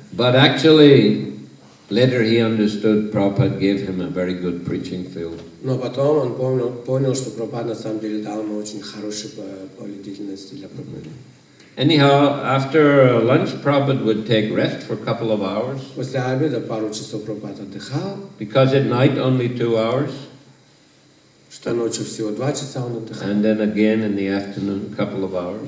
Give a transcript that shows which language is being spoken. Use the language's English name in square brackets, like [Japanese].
[English] But actually, later he understood Prabhupada gave him a very good preaching field. [Russian] Но потом он понял, что Прабхупада на самом деле дал ему очень хорошее поле деятельности для проповеди. [English] Anyhow, after lunch, Prabhupada would take rest for a couple of hours. [Russian] После обеда пару часов Прабхупада отдыхал. [English] Because at night only 2 hours. [Russian] Что ночью всего 2 часа он отдыхал. [English] And then again in the afternoon, a couple of hours.